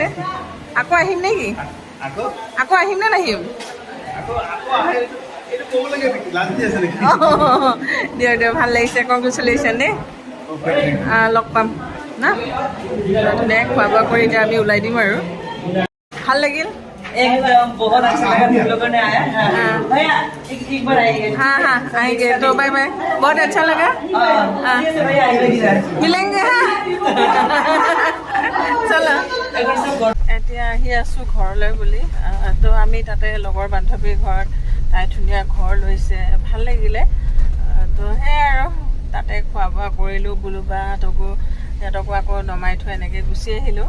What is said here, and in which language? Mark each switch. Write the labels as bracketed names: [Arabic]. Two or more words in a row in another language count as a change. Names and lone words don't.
[Assamese] আকৌ আহিম নেকি? আকৌ আহিম নে নাহিম? দিয়ক দিয়ক ভাল লাগিছে, কংগ্ৰেচুলেশ্যন দেই। লগ পাম না, ধুনীয়াকৈ খোৱা বোৱা কৰি এতিয়া আমি ওলাই দিম আৰু। ভাল লাগিল। [Hindi] एकदम बहुत अच्छा लगा तुम लोगों ने आया। भैया एक बार आइए। हाँ हाँ आएंगे तो बाय बाय। बहुत अच्छा लगा। भैया आइए मिलेंगे हाँ। চলো এতিয়া আহি আছোঁ ঘৰলৈ বুলি। [Assamese] তো আমি তাতে লগৰ বান্ধৱীৰ ঘৰত, তাই ধুনীয়া ঘৰ লৈছে, ভাল লাগিলে। তো সেয়াই আৰু তাতে খোৱা বোৱা কৰিলোঁ। বুলুবাহঁতকো সিহঁতকো আকৌ নমাই থৈ এনেকৈ গুচি আহিলোঁ।